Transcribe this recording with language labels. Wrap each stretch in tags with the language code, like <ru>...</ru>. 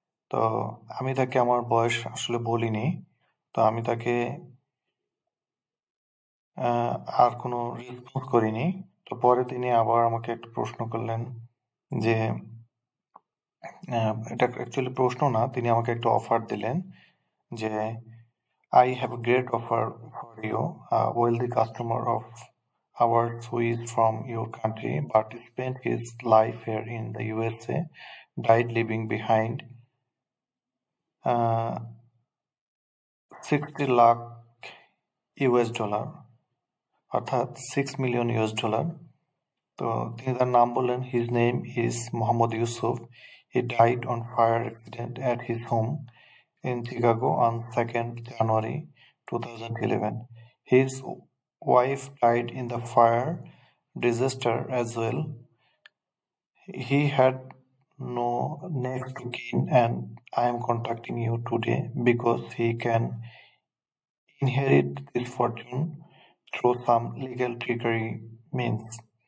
<bn>তো আমি তাকে আমার বয়স আসলে বলিনি। তো আমি তাকে আর কোনো রেসপন্স করিনি। তো পরে তিনি আবার আমাকে একটা প্রশ্ন করলেন যে এটা অ্যাকচুয়ালি প্রশ্ন না, তিনি আমাকে একটা অফার দিলেন যে I have a great offer for you.</bn> <en>A wealthy customer of ours who is from your country but spent his life here in the USA died leaving behind 60 lakh US dollar, অর্থাৎ $6 million US dollar.</en> <bn>তো তিনি তার নাম বললেন, his name is Mohammad Yusuf.</bn> <en>He died on fire accident at his home in Chicago on 2nd January 2011. His wife died in the fire disaster as well. He had no next to kin, and I am contacting you today because he can inherit this fortune through some legal trickery means.</en>